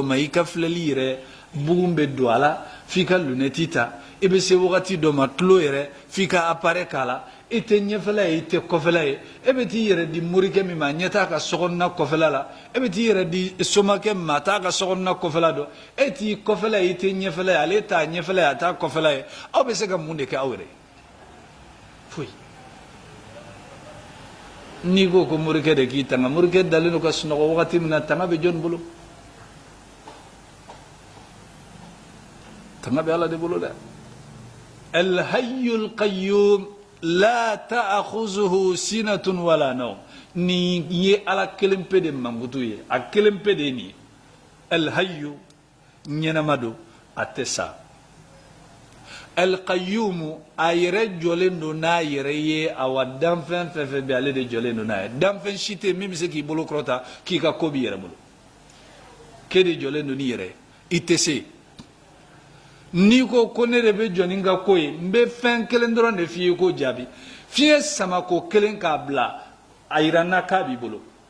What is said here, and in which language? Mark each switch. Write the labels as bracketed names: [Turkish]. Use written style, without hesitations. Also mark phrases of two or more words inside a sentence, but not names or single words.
[Bambara] ma i ka filɛli yɛrɛ bugun bɛ don a la f'i ka lunɛti ta i bɛ se wagati dɔ ma tulo yɛrɛ f'i ka appareil k'a la i tɛ ɲɛfɛla ye i tɛ kɔfɛla ye e bɛ t'i yɛrɛ di morikɛ min ma ɲɛ t'a ka sokɔnɔna kɔfɛla la e bɛ t'i yɛrɛ di somakɛ min ma a t'a ka sokɔnɔna kɔfɛla dɔn e t'i kɔfɛla ye i tɛ ɲɛfɛla ye ale t'a ɲɛfɛla ye a t'a kɔfɛla ye aw bɛ se ka mun de kɛ aw yɛrɛ ye foyi n'i ko ko morikɛ de k'i tanga morikɛ dalen don ka sunɔgɔ wagati min na tanga bɛ jɔnni bolo tanga bɛ ala de bolo dɛ [Arabic] الحي القيوم لا تأخذه سنة ولا نوم [Bambara] ni ye ala kelen pe de mankutu ye a kelen pe de ni al-hayyu ɲɛnama don a tɛ sa al-qayyum a yɛrɛ jɔlen don n'a yɛrɛ ye awa danfɛn fɛn fɛn bɛ ale de jɔlen don n'a ye danfɛn si tɛ min bɛ se k'i bolo kɔrɔta k'i ka ko b'i yɛrɛ bolo k'e de jɔlen don n'i yɛrɛ ye i tɛ se n'i ko ne de bɛ jɔ ni n ka ko ye n bɛ fɛn kelen dɔrɔn de f'i ye k'o jaabi fiɲɛ sama ko kelen k'a bila a yira n na k'a b'i bolo